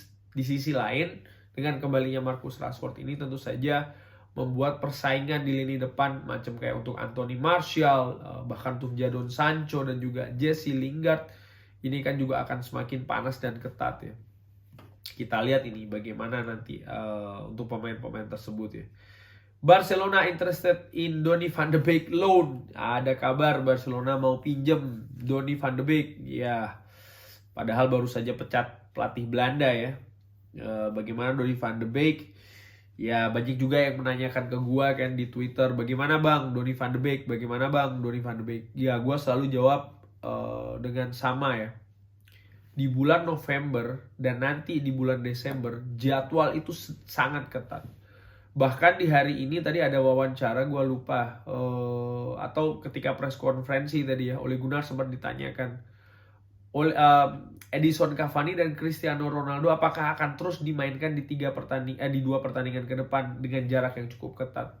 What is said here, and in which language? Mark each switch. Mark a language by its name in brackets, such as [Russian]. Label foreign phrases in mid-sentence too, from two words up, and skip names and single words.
[Indonesian] Di sisi lain, dengan kembalinya Marcus Rashford ini tentu saja membuat persaingan di lini depan macam kayak untuk Anthony Martial, bahkan untuk Jadon Sancho dan juga Jesse Lingard, ini kan juga akan semakin panas dan ketat ya. Kita lihat ini bagaimana nanti untuk pemain-pemain tersebut ya. [English] Barcelona interested in Donny van de Beek loan. [Indonesian] Ada kabar Barcelona mau pinjem Donny van de Beek. Ya, padahal baru saja pecat pelatih Belanda ya. Bagaimana Donny van de Beek? Ya, banyak juga yang menanyakan ke gua kan di Twitter, bagaimana bang Donny van de Beek? Bagaimana bang Donny van de Beek? Ya, gua selalu jawab dengan sama ya. Di bulan November dan nanti di bulan Desember jadwal itu sangat ketat. Bahkan di hari ini tadi ada wawancara, gue lupa atau ketika press konferensi tadi ya, Ole Gunnar sempat ditanyakan oleh Edison Cavani dan Cristiano Ronaldo apakah akan terus dimainkan di di 2 pertandingan ke depan dengan jarak yang cukup ketat.